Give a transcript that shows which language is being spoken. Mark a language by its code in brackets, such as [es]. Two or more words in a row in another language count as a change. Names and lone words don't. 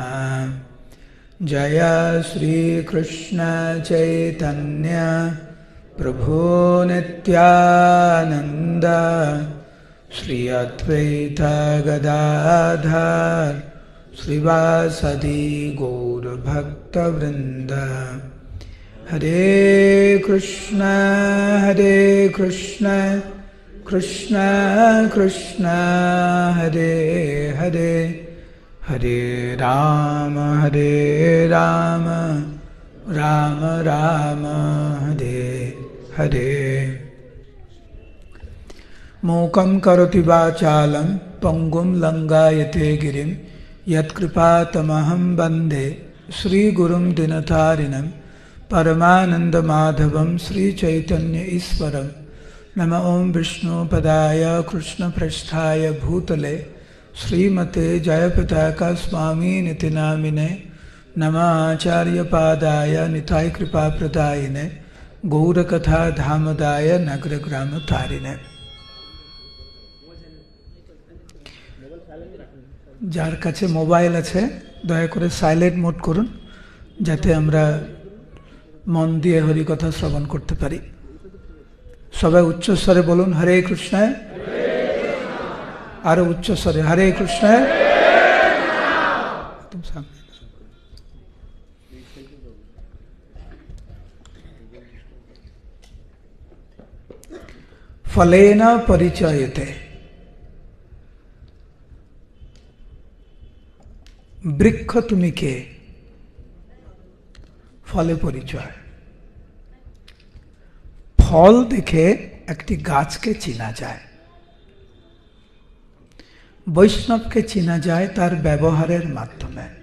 [sa] जय श्री कृष्ण चैतन्य प्रभु नित्यानंद श्री अद्वैत गदाधर श्रीवासदि गौर भक्तवृंद। हरे कृष्ण कृष्ण कृष्ण हरे हरे, हरे राम राम राम हरे हरे। मूकं करोति वाचालं पंगुं लंघयते गिरिं यत्कृपातमहं वन्दे श्रीगुरुं दिनतारिणं परमानन्दमाधवं श्रीचैतन्य ईश्वरं। नमः ॐ विष्णुपदाय कृष्णपृष्ठाय भूतले श्रीमते जयपताका स्वामिनिति नामिने। नमः आचार्यपादाय निताय कृपाप्रदायिने गौरकथा धामदाय नगरग्रामतारिणे। [bn] যার কাছে মোবাইল আছে দয়া করে [en] silent mode [bn] করুন যাতে আমরা মন দিয়ে হরি কথা শ্রবণ করতে পারি। সবাই উচ্চ স্বরে বলুন हरे कृष्ण। আরো উচ্চ স্বরে हरे कृष्ण। [sa] तुम सामने फलेन परिचयते। [bn] বৃক্ষ তুমি কে, ফলে পরিচয়। ফল দেখে একটি গাছকে চেনা যায়। বৈষ্ণবকে চেনা যায় তার ব্যবহারের মাধ্যমে।